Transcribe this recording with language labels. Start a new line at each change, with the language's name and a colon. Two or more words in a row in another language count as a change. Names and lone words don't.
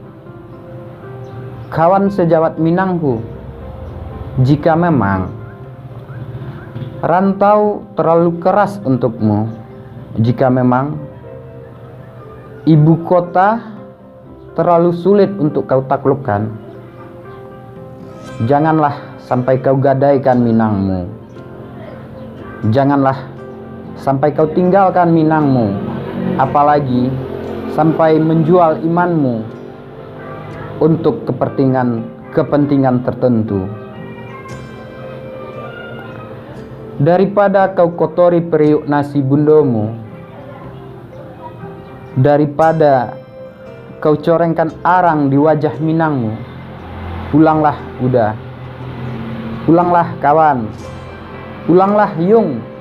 Indonesian: kawan sejawat Minangku, jika memang rantau terlalu keras untukmu, jika memang ibu kota terlalu sulit untuk kau taklukkan, janganlah sampai kau gadaikan Minangmu. Janganlah sampai kau tinggalkan Minangmu, apalagi sampai menjual imanmu untuk kepentingan tertentu. Daripada kau kotori periuk nasi bundomu, daripada kau corengkan arang di wajah Minangmu, pulanglah udah, pulanglah kawan, pulanglah Yung.